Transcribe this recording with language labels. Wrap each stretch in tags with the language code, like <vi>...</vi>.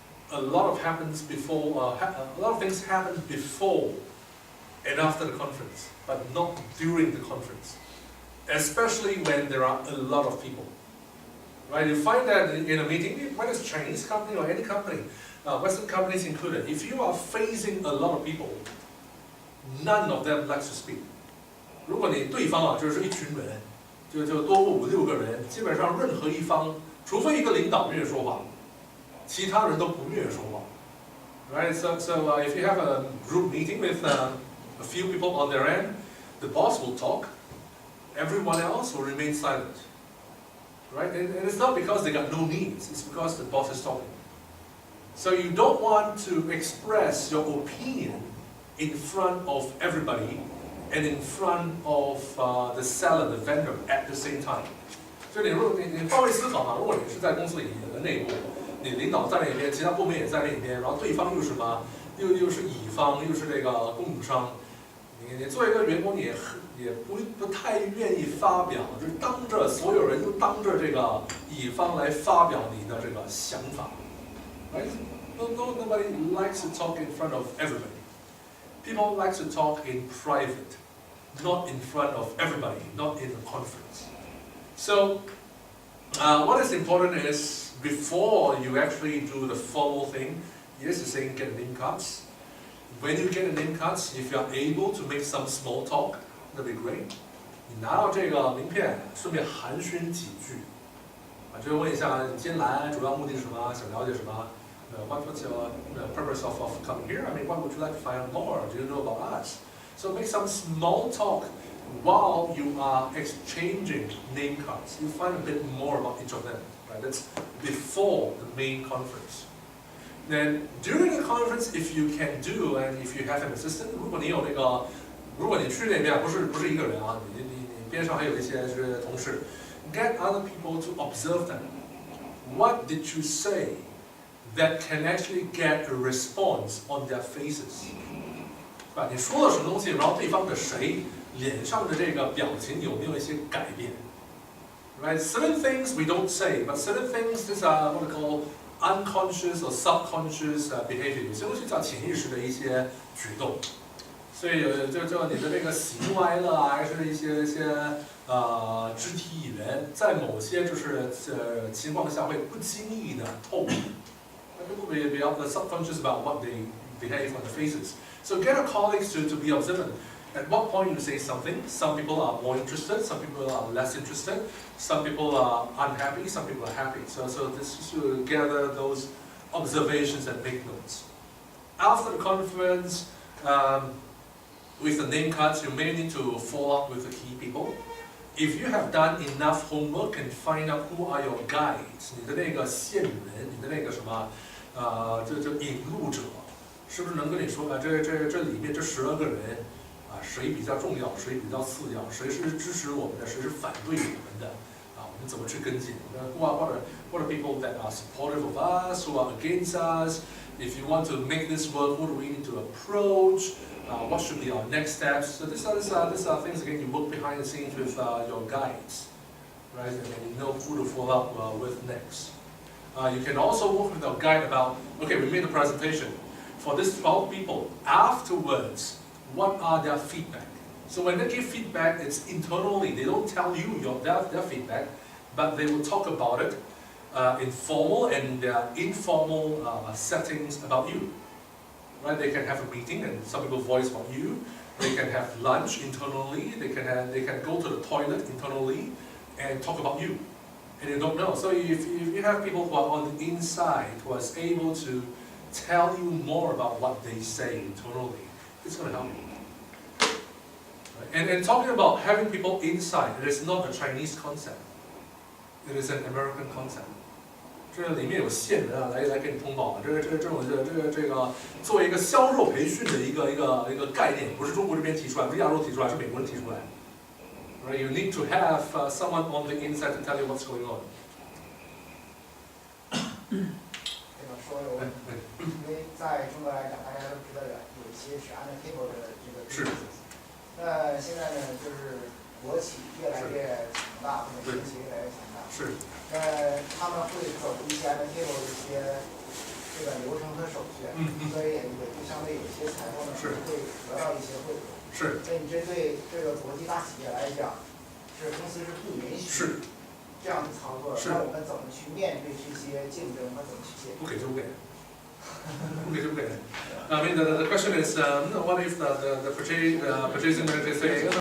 <en>A lot of things happen before and after the conference, but not during the conference. Especially when there are a lot of people. Right? You find that in a meeting, whether it's a Chinese company or any company, Western companies included, if you are facing a lot of people, none of them likes to speak.</en> <zh>如果你对方就是一群人，就多5、6个人，基本上任何一方，除非一个领导愿意说话，其他人都不愿意说话。</zh> <en>Right? So if you have a group meeting with a few people on their end, the boss will talk. Everyone else will remain silent, right? And it's not because they got no needs, it's because the boss is talking. So you don't want to express your opinion in front of everybody and in front of the seller, the vendor at the same time.</en> <zh>就你换位思考嘛，如果你是在公司里的内部，你领导在那边，其他部门也在那边，然后对方又是什么？又是乙方，又是这个供应商，你作为一个员工，你也不太愿意发表，就是当着所有人，又当着这个乙方来发表你的这个想法。</zh> <en>Right? Nobody likes to talk in front of everybody. People like to talk in private, not in front of everybody, not in a conference. So, what is important is before you actually do the formal thing, yes, you're saying get name cards. When you get a name cards, if you are able to make some small talk, that'd be great.</en> <zh>你拿到这个名片，顺便寒暄几句，就是问一下你今天来主要目的是什么，想了解什么。</zh> <en>What's your purpose of coming here? I mean, what would you like to find out more? Do you know about us? So make some small talk while you are exchanging name cards. You find a bit more about each of them. Right? That's before the main conference. Then during the conference, if you can do and if you have an assistant,</en> <zh>如果你去那边不是一个人啊，你边上还有一些是同事</zh> <en>，get other people to observe them. What did you say that can actually get a response on their faces?</en> <zh>是吧？你说了什么东西，然后对方的谁脸上的这个表情有没有一些改变 ？</zh> <en>Right? Certain things we don't say, but certain things these are what we call unconscious or subconscious behavior.</en> <zh>有些东西叫潜意识的一些举动。所以就你的这个喜怒哀乐啊，还是一些肢体语言，在某些情况下会不经意的透露。</zh> <en>People will be subconscious about what they behave on the faces. So get our colleagues to be observant. At what point you say something, some people are more interested, some people are less interested, some people are unhappy, some people are happy. So this is to gather those observations and make notes. After the conference, with the name cards, you may need to follow up with the key people. If you have done enough homework and find out who are your guides,</en> <zh>你的那个线人，你的那个什么，引路者，是不是能跟你说这里面这12个人啊，谁比较重要，谁比较次要，谁是支持我们的，谁是反对我们的，啊，我们怎么去跟进？</zh> <en>What are people that are supportive of us, who are against us? If you want to make this work, who do we need to approach? What should be our next steps? So these are things again you work behind the scenes with your guides, right? And you know who to follow up with next. You can also work with your guide about, okay, we made a presentation. For these 12 people, afterwards, what are their feedback? So when they give feedback, it's internally. They don't tell you their feedback, but they will talk about it in formal and informal settings about you. Right? They can have a meeting and some people voice about you. They can have lunch internally. They can go to the toilet internally and talk about you. And you don't know. So if you have people who are on the inside who are able to tell you more about what they say internally, it's going to help you. Right? And talking about having people inside, it is not a Chinese concept. It is an American concept.</en> <zh>这里面有线人啊，来给你通报，这个作为一个销售培训的一个概念，不是中国这边提出来，不是亚洲提出来，是美国人提出来。</zh> <en>Right? You need to have someone on the inside to tell you what's going on.</en> <zh>这个说有问题，因为在中国来讲，大家都知道有一些是</zh> <en>under table</en> <zh>的这个 business。那现在呢，就是国企越来越强大，或者民企越来越强大。是。他们会走一些</zh> <en>under table</en> <zh>的一些这个流程和手续，所以也就相对有些财务呢会得到一些贿赂。是。那你针对这个国际大企业来讲，是公司是不允许这样的操作，那我们怎么去面对这些竞争和怎么去解决？不给就不给。不给就不给。</zh> <en>I mean, the question is, what if the purchasing manager say,</en>